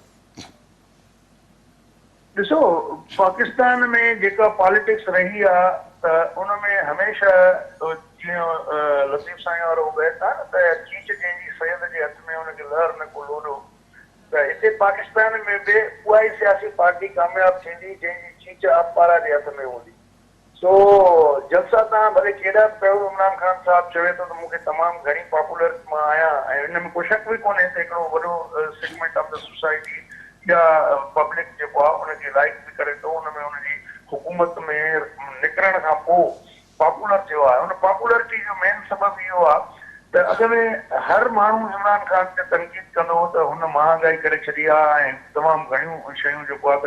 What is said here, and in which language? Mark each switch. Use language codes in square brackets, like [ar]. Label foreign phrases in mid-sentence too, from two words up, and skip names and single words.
[sd] ॾिसो पाकिस्तान में जेका पॉलिटिक्स रही आहे त उन में हमेशह जीअं लतीफ़ साईं वारो बैत आहे न त चीच जंहिंजी सैद जे हथ में हुनखे लहर न को लोॾो त हिते पाकिस्तान में बि उहा ई सियासी पार्टी कामयाबु थींदी जंहिंजी चीच अपारा जे हथ में हूंदी सो जलसा तव्हां भले केॾा बि कयो इमरान ख़ान साहिबु चवे थो त मूंखे तमामु घणी पॉपुलर मां आहियां ऐं हिन में को शक बि कोन्हे त हिकिड़ो वॾो [en] segment of the society [sd] या पब्लिक जेको आहे उनखे लाइक बि करे थो उन में उनजी हुकूमत में निकिरण खां पोइ पॉपुलर थियो आहे उन पॉपुलरिटी जो मेन सबबु इहो आहे त अॻ में हर माण्हू इमरान ख़ान ते तनक़ीद कंदो हो त हुन महांगाई करे छॾी आहे ऐं तमामु घणियूं शयूं जेको आहे